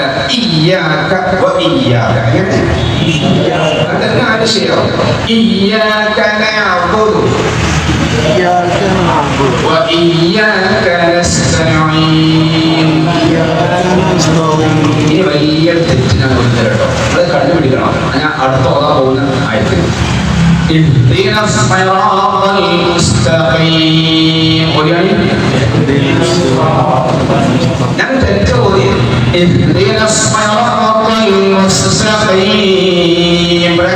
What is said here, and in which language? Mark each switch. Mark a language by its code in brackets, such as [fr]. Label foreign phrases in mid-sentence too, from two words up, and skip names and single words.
[ar] إياك وإياك. [ml] അതെന്നെ ആവശ്യം. [ar] إياك نعبد وإياك نستعين. [ml] ഈ വലിയ തെറ്റിനാണ് കേട്ടോ. അത് കണ്ടുപിടിക്കണം. ഞാൻ അടുത്ത ഓതാൻ പോകുന്ന ആയത്ത് [ar] اهدنا الصراط المستقيم. [ml] ഞാൻ തെറ്റ് ഓതി. [ar] اهدنا الصراط المستقيم.